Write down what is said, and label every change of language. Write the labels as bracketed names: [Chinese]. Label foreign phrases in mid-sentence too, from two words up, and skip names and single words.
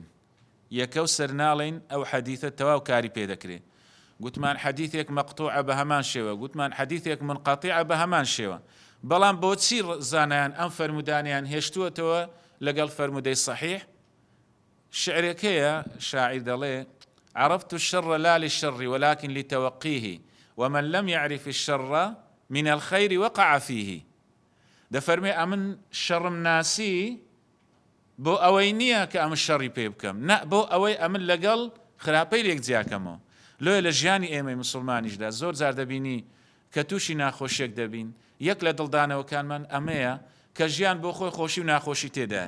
[Central Kurdish] یەکە و سەرناڵین ئەو حەدیثە تەواو کاری پێ دەکرێت. گوتمان حەدیثێک مەقتوعە بە هەمان شێوە، گوتمان حەدیثێک منقەطیعە بە هەمان شێوە. بەڵام بۆچی زانایان ئەم فەرمودانیان هێشتووەتەوە لەگەڵ فەرمودەی صحیح؟ شعرێکەیە شاعیر دەڵێ [Arabic] عرفت الشر لا للشر ولكن لتوقيه ومن لم يعرف الشر من الخير وقع فيه. [Central Kurdish] دەفەرمێ ئەمن شەڕم ناسی بۆ ئەوەی نییە کە ئەم شەڕی پێ بکەم، نە بۆ ئەوەی ئەمن لەگەڵ خراپەی لێک جیاکەمەوە. لۆیە لە ژیانی ئێمەی مسلمانیشدا زۆر جار دەبینی کە تووشی ناخۆشیێک دەبین، یەک لە دڵدانەوەکانمان ئەمەیە کە ژیان بۆ خۆی خۆشی و ناخۆشی تێدایە.